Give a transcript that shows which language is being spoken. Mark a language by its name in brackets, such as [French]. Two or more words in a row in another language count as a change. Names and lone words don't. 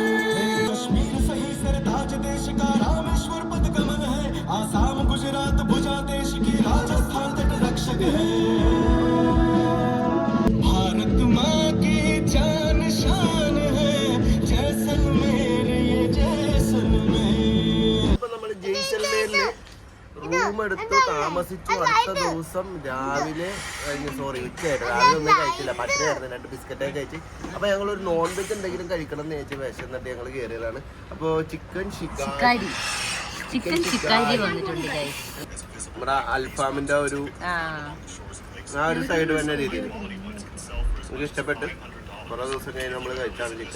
[Hindi] कश्मीर सही सरताज देश का रामेश्वर पद कमल है, आसाम गुजरात भुजा देश की राजस्थान तट रक्षक है। भारत माँ की जान शान है, जैसलमेर ये जैसलमेर। [Malayalam] നമ്മൾ ജയ്സൽമേരില് റൂം എടുത്ത് താമസിച്ചു. അടുത്ത ദിവസം രാവിലെ ഉച്ചയായിട്ട് രാവിലെ ഒന്നും കഴിച്ചില്ല, പട്ടിണിയായിരുന്നു. 2 ബിസ്ക്കറ്റൊക്കെ കഴിച്ച്. അപ്പൊ ഞങ്ങൾ ഒരു [English] non veg [Malayalam] എന്തെങ്കിലും കഴിക്കണം എന്ന് ചോദിച്ചു വിശന്നിട്ട് ഞങ്ങൾ കയറിയതാണ്. അപ്പൊ ചിക്കൻ നമ്മുടെ അൽഫാമിന്റെ ഒരു സൈഡ് വരുന്ന രീതിയിൽ എനിക്ക് ഇഷ്ടപ്പെട്ട് കുറെ ദിവസം കഴിഞ്ഞ് നമ്മൾ കഴിച്ചാണ് ചിക്കൻ.